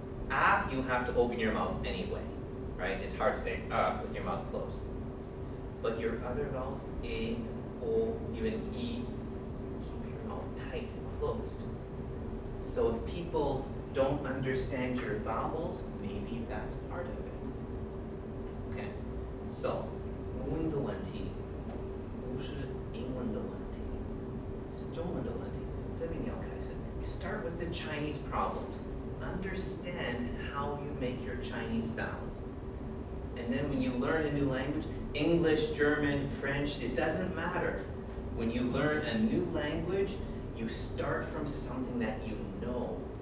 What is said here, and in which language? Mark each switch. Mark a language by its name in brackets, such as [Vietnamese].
[English] A, you have to open your mouth anyway, right? It's hard to say with your mouth closed. But your other vowels, A and O, even E, keep your mouth tight and closed. So if people don't understand your vowels, maybe that's part of it. Okay, so [Chinese] 母音的问题不是英文的问题，是中文的问题。这边你要开始。 [English] You start with the Chinese problems. Understand how you make your Chinese sounds. And then when you learn a new language, English, German, French, it doesn't matter. When you learn a new language, you start from something that you know.